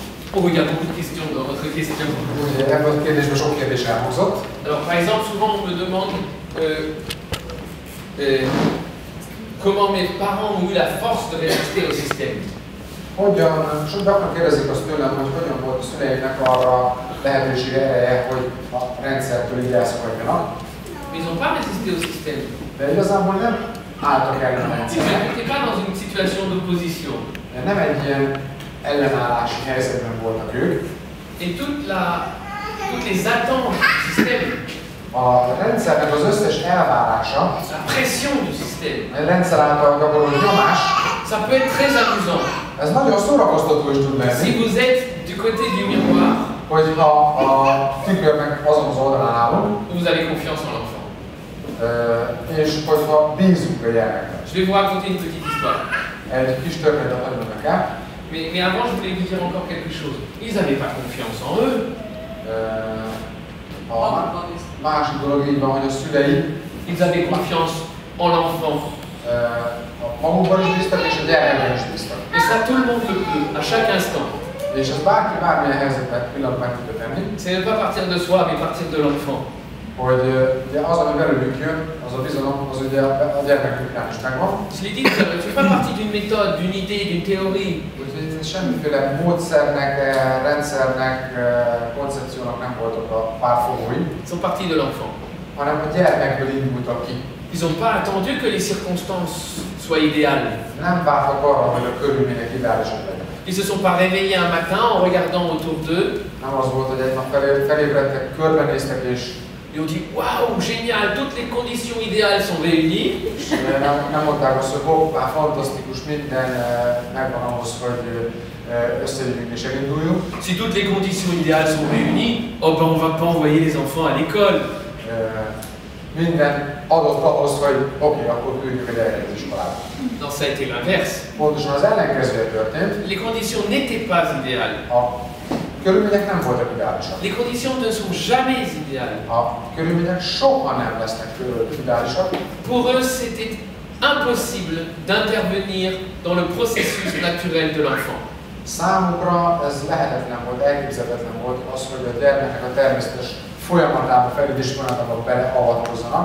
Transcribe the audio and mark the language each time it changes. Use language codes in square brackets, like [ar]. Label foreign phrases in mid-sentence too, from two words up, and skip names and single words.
[fr] Oh, il y a beaucoup de questions dans votre question. [hu] Ebből a kérdésből sok kérdés elhangzott. [fr] Alors, par exemple, souvent on me demande comment mes parents ont eu la force de résister au système. [hu] Sok gyakran kérdezik azt tőlem, hogy hogyan volt a szüleimnek arra lehetősége, ereje, hogy a rendszertől így elszakadjanak. [fr] Mais ils n'ont pas résisté au système. [hu] De igazából nem álltak ellen a [fr] Ils [hu] rendszernek. [fr] n'étaient pas dans une situation d'opposition. [hu] Nem egy ilyen ellenállási helyzetben voltak ők. [fr] Et toutes les attentes du système, [hu] A rendszernek az összes elvárása, [fr] la pression du système, [hu] a rendszer által gyakorló nyomás, [fr] ça peut être très amusant. [hu] ez nagyon szórakoztató is tud lenni, [fr] Si vous êtes du côté du miroir, [hu] hogyha a tükörnek azon az oldalán állunk, [fr] vous avez confiance en l'enfant. [hu] és hogyha bízunk a gyermekben. [fr] Je vais vous raconter une petite histoire. [hu] Egy kis történetet hagyom nekem. [fr] Mais avant, je voulais vous dire encore quelque chose. Ils n'avaient pas confiance en eux. [hu] A másik dolog így van, hogy a szülei [fr] Ils avaient confiance en l'enfant. [hu] magukban is bíztak, és a gyermekben is bíztak. [fr] Et ça, tout le monde le peut, à chaque instant. [hu] És ez bárki bármilyen helyzetben pillanatban meg tudja tenni, [fr] C'est ne pas partir de soi, mais partir de l'enfant. [hu] hogy ugye az, ami belőlük jön, az a bizalom, az ugye a gyermeküknál is megvan. [fr] Je l'ai dit, tu ne fais pas partie d'une méthode, d'une idée, d'une théorie. [hu] Úgyhogy semmiféle módszernek, rendszernek, koncepciónak nem voltak a pártfogói, [fr] Ils sont partis de l'enfant. [hu] hanem a gyermekből indultak ki. [fr] Ils n'ont pas attendu que les circonstances soient idéales. [hu] Nem vártak arra, hogy a körülmények ideálisak legyenek. [fr] Ils ne se sont pas réveillés un matin en regardant autour d'eux. [hu] Nem az volt, hogy egy nap felébredtek, körbenéztek és [fr] Ils ont dit waouh, génial, toutes les conditions idéales sont réunies. [hu] nem mondták azt, hogy hoppá, fantasztikus, minden megvan ahhoz, hogy összejöjjünk és elinduljunk. [fr] Si toutes les conditions idéales sont réunies, oh ben on va pas envoyer les enfants à l'école. [hu] Minden adott ahhoz, hogy oké, akkor küldjük a gyereket az iskolába. [fr] Non, ça a été l'inverse. [hu] Pontosan az ellenkezője történt. [fr] Les conditions n'étaient pas idéales. [hu] A körülmények nem voltak ideálisak. [fr] Les conditions ne sont jamais idéales. [hu] A körülmények soha nem lesznek ideálisak. [fr] Pour eux, c'était impossible d'intervenir dans le processus naturel de l'enfant. [hu] Számukra ez lehetetlen volt, elképzelhetetlen volt az, hogy a gyermeknek a természetes folyamatába, fejlődés folyamatába beleavatkozzanak.